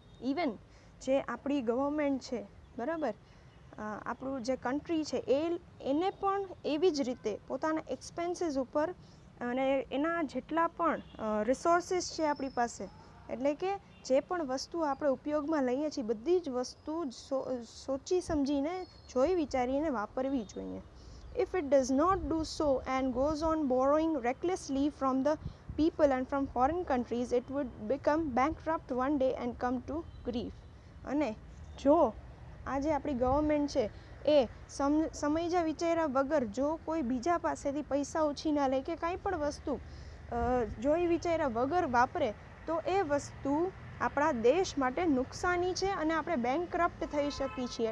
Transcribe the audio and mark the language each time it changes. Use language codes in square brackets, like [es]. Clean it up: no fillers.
[gu] Even જે આપણી government છે, બરાબર, આપણું જે કન્ટ્રી છે એને પણ એવી જ રીતે પોતાના એક્સપેન્સીસ ઉપર અને એના જેટલા પણ રિસોર્સિસ છે આપણી પાસે, એટલે કે જે પણ વસ્તુ આપણે ઉપયોગમાં લઈએ છીએ બધી જ વસ્તુ સોચી સમજીને જોઈ વિચારીને વાપરવી જોઈએ. [en] If it does not do so and goes on borrowing recklessly from the people and from foreign countries, it would become bankrupt one day and come to grief. [gu] અને જો આ જે આપણી ગવર્મેન્ટ છે એ સમયજા વિચાર્યા વગર જો કોઈ બીજા પાસેથી પૈસા ઉછીના લે કે કાંઈ પણ વસ્તુ જોઈ વિચાર્યા વગર વાપરે તો એ વસ્તુ આપણા દેશ માટે નુકસાની છે અને આપણે બેંકરપ્ટ થઈ શકીએ છીએ.